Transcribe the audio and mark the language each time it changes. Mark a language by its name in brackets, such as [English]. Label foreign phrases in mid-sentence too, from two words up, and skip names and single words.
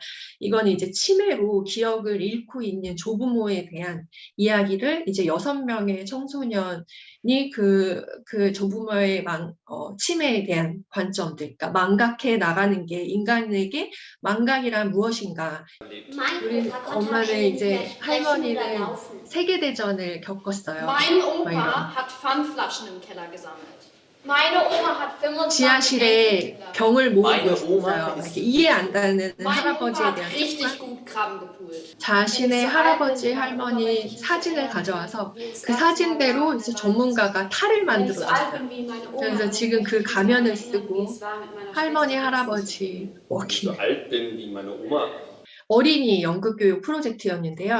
[Korean] 이건 이제 치매로 기억을 잃고 있는 조부모에 대한 이야기를 이제 6명의 청소년이 그 조부모의 치매에 대한 관점들, 그러니까 망각해 나가는 게 인간에게 망각이란 무엇인가. 우리 엄마는 이제 할머니는 세계대전을 겪었어요. [German] Mein Opa hat Pfandflaschen im Keller gesammelt. Meine Oma hat 25 [Korean] 지하실에 [German] Enkelkinder. [Korean] 병을 모으고 있어요. 이렇게 이해 안 가는 [German] Mein Opa [Korean] 할아버지에 [German] hat [Korean] 대한 [German] richtig [Korean] 습관. [German] gut Krabben gepult. [Korean] 자신의 할아버지, 할머니 사진을 가져와서 그 사진대로 이제 전문가가 탈을 만들어줬어요. 그래서 지금 그 가면을 쓰고 할머니, 할아버지 워킹. 어린이 연극교육 프로젝트였는데요.